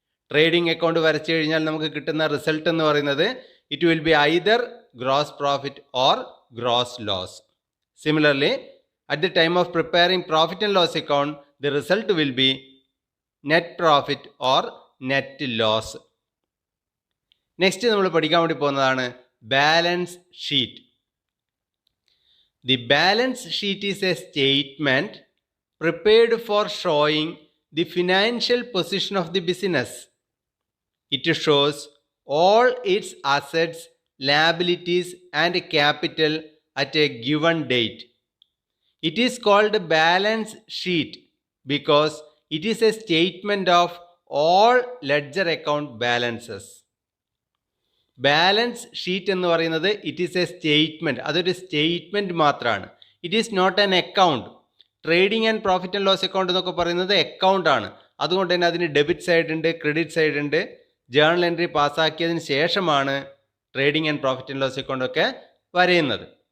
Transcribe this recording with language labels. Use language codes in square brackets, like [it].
[ml] Trading account വരച്ചു കഴിഞ്ഞാൽ നമുക്ക് കിട്ടുന്ന റിസൾട്ട് എന്ന് പറയുന്നത് [en] It will be either gross profit or gross loss. Similarly at the time of preparing profit and loss account the result will be net profit or net loss. [ml] Next നമ്മൾ പഠിക്കാൻ വേണ്ടി പോകുന്നതാണ് balance sheet. [en] The balance sheet is a statement prepared for showing the financial position of the business. It shows all its assets, liabilities and capital at a given date. It is called balance sheet because it is a statement of all ledger account balances. [ml] Balance sheet എന്ന് പറയുന്നത് [en] it is a statement, [ml] അതൊരു statement മാത്രമാണ്. [en] It is not an account. [ml] Trading and profit and loss account എന്നൊക്കെ പറയുന്നത് അക്കൗണ്ടാണ്. അതുകൊണ്ട് തന്നെ അതിന് debit side ഉണ്ട്, ക്രെഡിറ്റ് സൈഡ് ഉണ്ട്. ജേർണൽ എൻട്രി പാസ്സാക്കിയതിന് ശേഷമാണ് trading and profit and loss അക്കൗണ്ടൊക്കെ വരയുന്നത്.